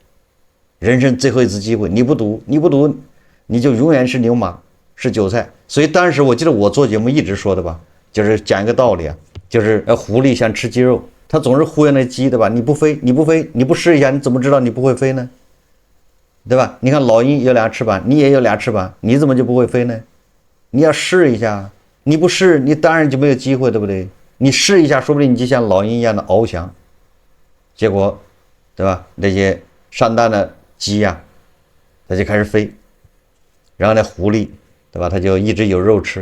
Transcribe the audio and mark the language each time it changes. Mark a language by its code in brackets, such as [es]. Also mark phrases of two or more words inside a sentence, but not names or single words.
[zh] 人生最後一次機會，你不賭，你就永遠是牛馬，是韭菜。所以當時我記得我做節目一直說的吧，就是講一個道理啊，就是狐狸想吃雞肉。他總是忽悠那雞，對吧？你不飛，你不試一下，你怎麼知道你不會飛呢？對吧？ 你看老鷹有2翅膀，你也有2翅膀，你怎麼就不會飛呢？你要試一下， 你不試，你當然就沒有機會，對不對？你試一下，說不定你就像老鷹一樣的翱翔，結果，對吧？那些上當的雞呀，它就開始飛，然後呢，狐狸，對吧？它就一直有肉吃。